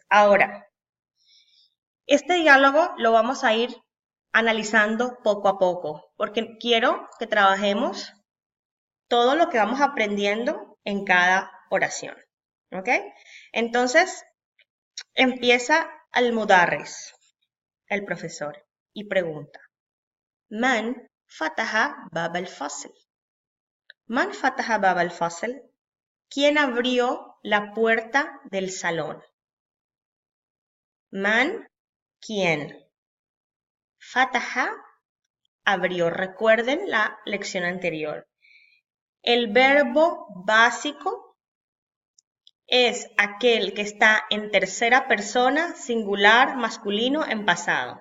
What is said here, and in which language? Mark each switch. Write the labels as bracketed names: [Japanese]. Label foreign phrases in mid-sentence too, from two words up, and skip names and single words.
[Spanish] Ahora, este diálogo lo vamos a ir analizando poco a poco, porque quiero que trabajemos todo lo que vamos aprendiendo en cada oración. ¿Ok? Entonces, empieza al mudarris, el profesor, y pregunta: [Arabic] من فتح باب الفصل. من فتح باب الفصل. [Spanish] ¿Quién abrió la puerta del salón? Man, ¿quién? Fataha, abrió. Recuerden la lección anterior. El verbo básico es aquel que está en tercera persona, singular, masculino, en pasado.